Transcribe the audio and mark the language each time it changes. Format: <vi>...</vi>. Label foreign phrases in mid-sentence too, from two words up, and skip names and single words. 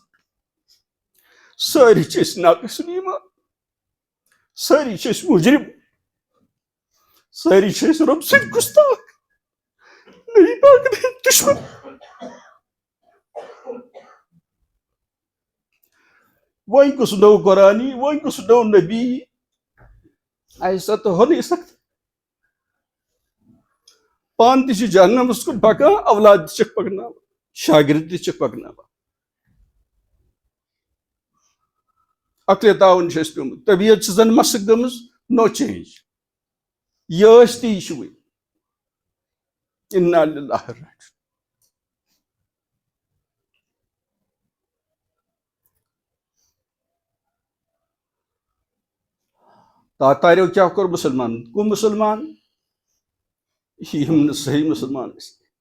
<ks>سٲری چھِ أسۍ ناقص ایٖمان سٲری چھِ أسۍ مُجرم سٲری چھِ أسۍ رۄب سٕنٛدۍ گُستاخ نبی پاکن ہٕنٛدۍ دشمن وۄنۍ کُس نوٚو قرآن یی وۄنۍ کُس نوٚو نبی یی</ks> <ur>ایسا تو ہو نہیں سکتا</ur> <ks>پان تہِ چھِ جہنمس کُن پکان اولاد تہِ چھِکھ پکناوان شاگرد تہِ چھِکھ پکناوان عقلِ تعاوُن چھُ اَسہِ پیوٚمُت طبیعت چھِ زن مسک گٔمٕژ</ks> <en>no change</en> <ks>یہِ ٲسۍ تہِ یہِ چھُ وٕنۍ</ks> <ar>انا للہ راجعون</ar> <ks>تاتاریو کیٛاہ کوٚر مُسلمانن کُم مُسلمان یِم نہٕ صحیح مُسلمان ٲسۍ</ks>